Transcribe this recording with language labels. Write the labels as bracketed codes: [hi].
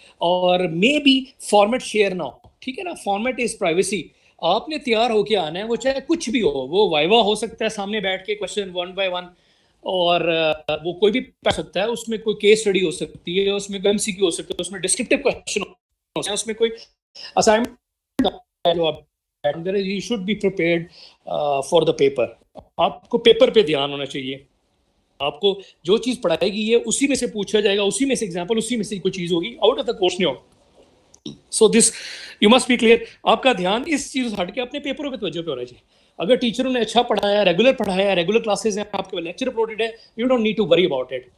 [ur] اور may be format share نہ ہو, ٹھیک ہے نا, فارمیٹ از پرائیویسی. آپ نے تیار ہو کے آنا ہے, وہ چاہے کچھ بھی ہو, وہ وائوا ہو سکتا ہے سامنے بیٹھ کے کوشچن 1 by 1, اور وہ کوئی بھی پڑھ سکتا ہے. اس میں کوئی کیس اسٹڈی ہو سکتی ہے, اس میں کوئی MCQ ہو سکتا ہے, اس میں ڈسکرپٹیو کویسچن ہو سکتا ہے, اس میں کوئی assignment. [en] You should be prepared for the paper. [ur] آپ کو پیپر پہ دھیان ہونا چاہیے. آپ کو جو چیز پڑھائے گی یہ اسی میں سے پوچھا جائے گا, اسی میں سے ایگزامپل, اسی میں سے کوئی چیز ہوگی, آؤٹ آف دا کورس نہیں ہوگا. [en] So this you must be clear. [ur] آپ کا دھیان اس چیز ہٹ کے اپنے پیپروں پہ توجہ پہ ہونا چاہیے. اگر ٹیچروں نے اچھا پڑھایا, ریگولر پڑھایا, ریگولر کلاسز ہیں, آپ کے لیکچر اپلوڈڈ ہے, [en] You don't need to worry about it.